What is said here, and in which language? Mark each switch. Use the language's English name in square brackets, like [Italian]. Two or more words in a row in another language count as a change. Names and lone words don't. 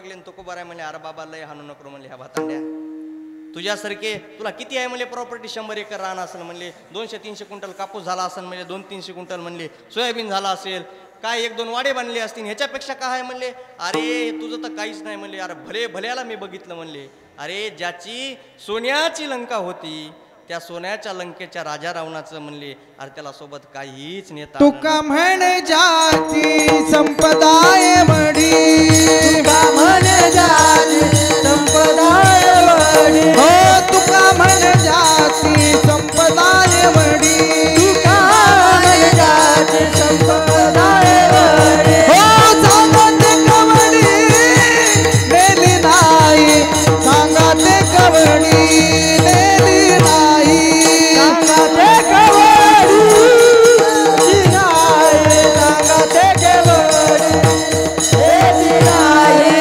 [Marathi] आणि तुकोबाराय म्हणले, अरे बाबा लय हाणू नको म्हणले, ह्या भातांड्या तुझ्यासारखे तुला किती आहे म्हणले प्रॉपर्टी, 100 एकर रान असेल म्हणले, 200-300 क्विंटल कापूस झाला असेल म्हणजे, 200-300 क्विंटल म्हणले सोयाबीन झाला असेल, काय 1-2 वाडे बांधले असतील, ह्याच्यापेक्षा काय आहे म्हणले. अरे तुझं तर काहीच नाही म्हणले. अरे भल्याला मी बघितलं म्हणले. अरे ज्याची सोन्याची लंका होती त्या सोन्याच्या लंकेच्या राजा रावणाचं म्हणले, अरे त्याला सोबत काहीच नेता तुका म्हण जाती संपदाय मडी, तुका म्हण जाती संपदाय मडी, हो तुका म्हण जाती संपदाय मडी, तुका म्हण जाती संपदाय मडी, हो सांगते कवडी नेली नाही, सांगते कवडी नेली नाही, सांगते कवडी नाही, सांगते कवडी नाही,